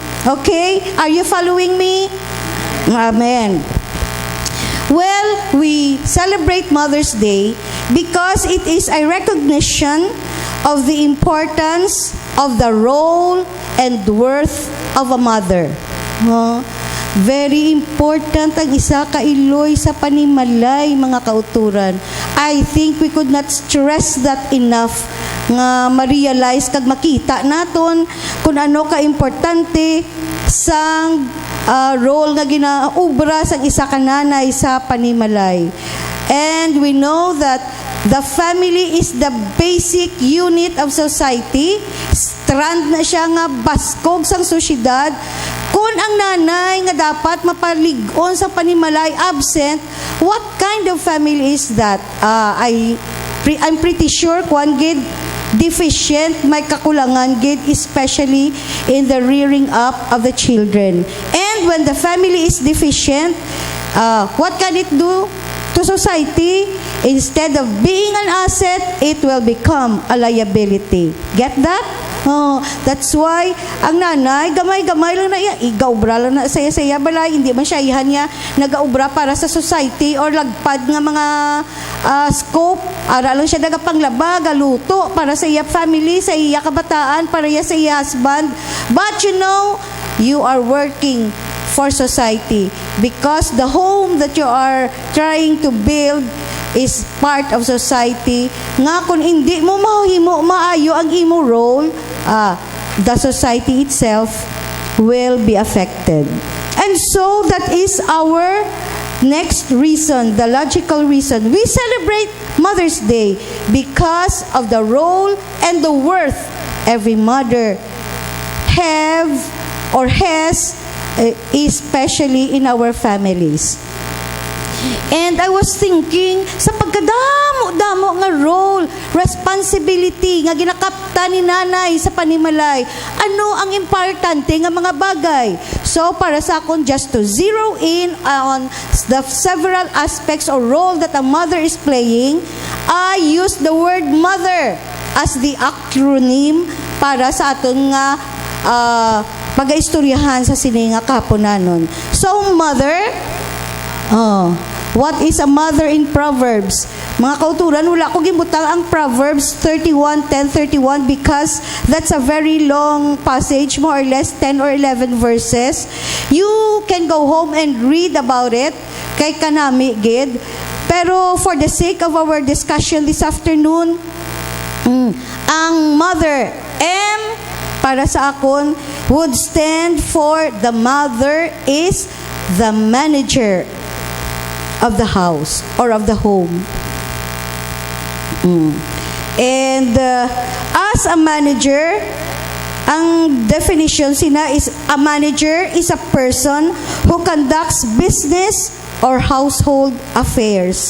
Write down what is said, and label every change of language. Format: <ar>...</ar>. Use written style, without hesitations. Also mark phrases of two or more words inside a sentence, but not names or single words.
<en>Okay? Are you following me? Amen. Well, we celebrate Mother's Day because it is a recognition of the importance of the role and worth of a mother. Very important</en> <hil>ang isa ka iloy sa panimalay, mga kauturan.</hil> <en>I think we could not stress that enough</en> <hil>nga ma-realize kag makita naton kung ano ka importante sang role nga ginaubra sang isa ka nanay sa panimalay.</hil> <en>And we know that the family is the basic unit of society.</en> <hil>Strand na siya nga baskog sang sosyedad. Kung ang nanay nga dapat mapaligon sa panimalay absent,</hil> <en>what kind of family is that? I'm pretty sure</en> <hil>kung gid deficient, may kakulangan gid,</hil> <en>especially in the rearing up of the children. And when the family is deficient, what can it do to society? Instead of being an asset, it will become a liability. Get that?</en> <hil>That's why ang nanay gamay-gamay lang na iya, igaubra lang na saya-saya balay, hindi man siya ihan niya nagaubra para sa society or lagpad nga mga scope, ara lang siya nagapanglaba, galuto para sa iya family, sa iya kabataan, para iya sa iya husband.</hil> <en>But you know, you are working for society because the home that you are trying to build is part of society.</en> <hil>Nga kung hindi mo mahimo maayo ang imo role,</hil> <en>the society itself will be affected. And so that is our next reason, the logical reason. We celebrate Mother's Day because of the role and the worth every mother have or has, especially in our families. And I was thinking,</en> <hil>sa pagkadamo-damo nga role, responsibility, nga ginakapta ni nanay sa panimalay, ano ang importante nga mga bagay? So, para sa akon,</hil> <en>just to zero in on the several aspects or role that a mother is playing, I use the word mother as the acronym</en> <hil>para sa aton nga pag-istoryahan sa sininga kaponanon.</hil> <en>So, mother Oh, what is a mother in Proverbs?</en> <hil>Mga kauturan, wala ko gibutang ang Proverbs 10:31</hil> <en>because that's a very long passage, more or less 10 or 11 verses. You can go home and read about it</en> <hil>kay kanami gid.</hil> <en>Pero for the sake of our discussion this afternoon,</en> <hil>ang mother, M, para sa akon,</hil> <en>would stand for the mother is the manager of the house or of the home. And as a manager,</en> <hil>ang definition sina</hil> <en>is a manager is a person who conducts business or household affairs.</en>